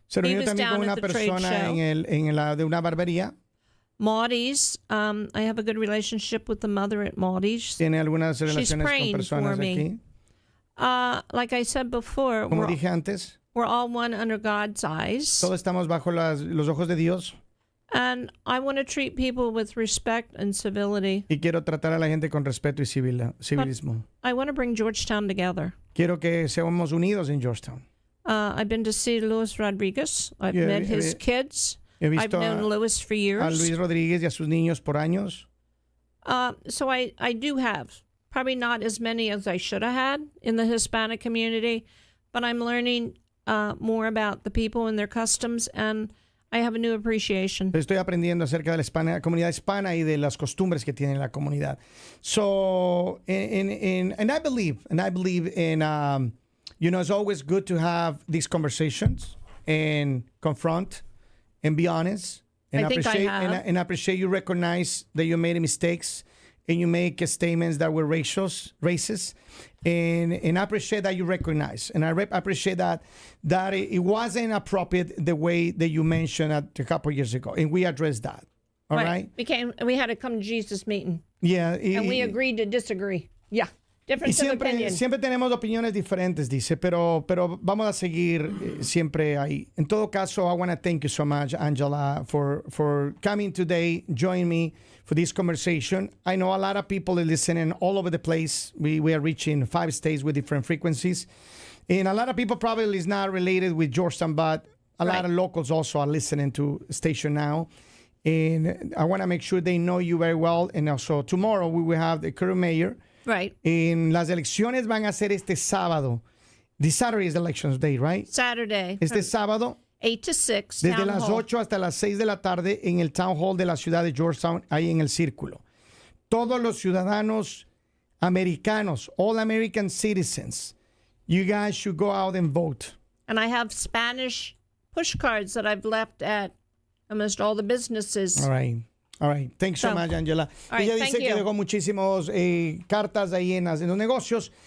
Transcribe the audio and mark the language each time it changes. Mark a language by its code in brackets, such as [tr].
[es] Se reunió también con una persona de una barbería. [en] Maudie's, I have a good relationship with the mother at Maudie's. [es] Tiene algunas relaciones con personas aquí. [en] Like I said before, [es] como dije antes, [en] we're all one under God's eyes. [es] Todos estamos bajo los ojos de Dios. [en] And I want to treat people with respect and civility. [es] Y quiero tratar a la gente con respeto y civilismo. [en] I want to bring Georgetown together. [es] Quiero que seamos unidos en Georgetown. [en] I've been to see Luis Rodriguez. I've met his kids. I've known Luis for years. [es] A Luis Rodríguez y a sus niños por años. [en] So I do have probably not as many as I should have had in the Hispanic community, but I'm learning more about the people and their customs, and I have a new appreciation. [es] Estoy aprendiendo acerca de la comunidad hispana y de las costumbres que tiene la comunidad. [en] So, and I believe in, it's always good to have these conversations and confront and be honest. And I appreciate you recognize that you made mistakes and you make statements that were racist. And I appreciate that you recognize. And I appreciate that it wasn't appropriate the way that you mentioned a couple of years ago. And we addressed that. All right? We had a come to Jesus meeting. Yeah. And we agreed to disagree. Yeah. [es] Y siempre tenemos opiniones diferentes, dice, pero vamos a seguir siempre ahí. En todo caso, [en] I want to thank you so much, Angela, for coming today, join me for this conversation. I know a lot of people are listening all over the place. We are reaching 5 states with different frequencies. And a lot of people probably is not related with Georgetown, but a lot of locals also are listening to Station Now. And I want to make sure they know you very well. And also tomorrow we will have the current mayor. Right. [es] En las elecciones van a ser este sábado. [en] This Saturday is the elections day, right? Saturday. [es] Este sábado. [en] 8 to 6. [es] Desde las 8 hasta las 6 de la tarde en el Town Hall de la ciudad de Georgetown, ahí en el Círculo. Todos los ciudadanos americanos, [en] all American citizens, you guys should go out and vote. And I have Spanish push cards that I've left at almost all the businesses. All right. Thanks so much, Angela. [es] Ella dice que dejó muchísimos cartas ahí en los negocios.